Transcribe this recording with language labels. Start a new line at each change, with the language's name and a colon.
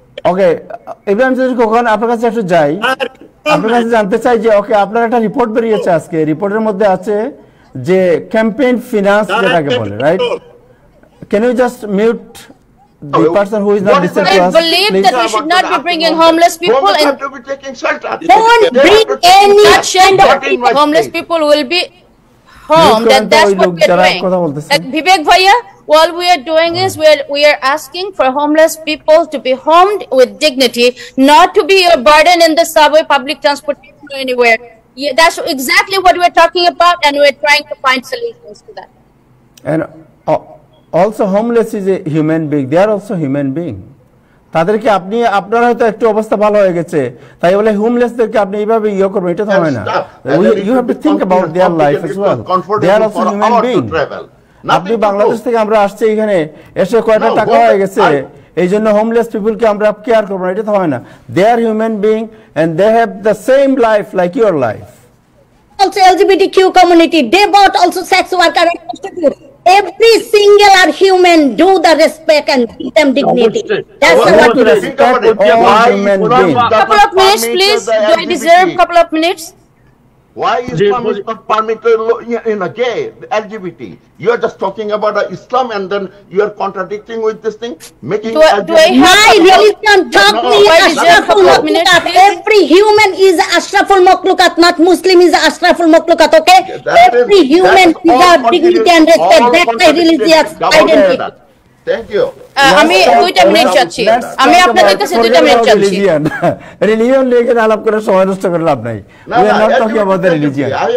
Bangla: ওকে ইব্রাহিম যদি কখন আপনার কাছে একটু যাই, আপনার কাছে জানতে চাই যে ওকে আপনার একটা রিপোর্ট বেরিয়েছে আজকে, রিপোর্টের মধ্যে আছে যে ক্যাম্পেইন ফিনান্স যেটাকে বলে, right?
English: Can you just mute the person who is not listening to us? I believe that we should not be bringing homeless people in. Don't bring any homeless people will be home. That's what we are doing. Like Vivek Bhaiya, all we are doing is we are asking for homeless people to be homed with dignity, not to be a burden in the subway, public transportation, or anywhere. Yeah, that's exactly what we're talking about, and we're trying to find solutions to that. And also homeless is a human being. They are also human being.
Bangla: তাদেরকে আপনার হয়তো একটু অবস্থা ভালো হয়ে গেছে তাই বলে হোমলেসদেরকে আপনি এইভাবে করবেন, এটা তো হয় না।
English: You have to think about their life as well. They are also human being.
Bangla: আপনি বাংলাদেশ থেকে আমরা আসছি এখানে এসে কয়টা টাকা হয়ে গেছে এই জন্য হোমলেস পিপলকে আমরা কেয়ার করবো না, এটা তো হয় না।
English: They are human being and they have the same life like your life. Also LGBTQ community, they bought also sex worker and prostitute. Every single are human. Do the respect and give them dignity. That's what we respect all human beings. Couple of minutes, please. Do I deserve couple of minutes? Why Islam is not permitted in a gay LGBT? You are just talking about Islam and then you are contradicting with this thing, making my religion taught me ashraful makhlukat. Every human is ashraful makhlukat, not Muslim is ashraful makhlukat. Okay, every human deserves dignity and respect. That's my religious identity. Thank you.
Bangla: আমি 2টা minute চাচ্ছি, আমি আপনাদের কাছে 2টা minute চাচ্ছি। Religion নিয়ে এখানে আলাপ করে সময় নষ্ট করে লাভ নাই।
English: We are not talking about the religion.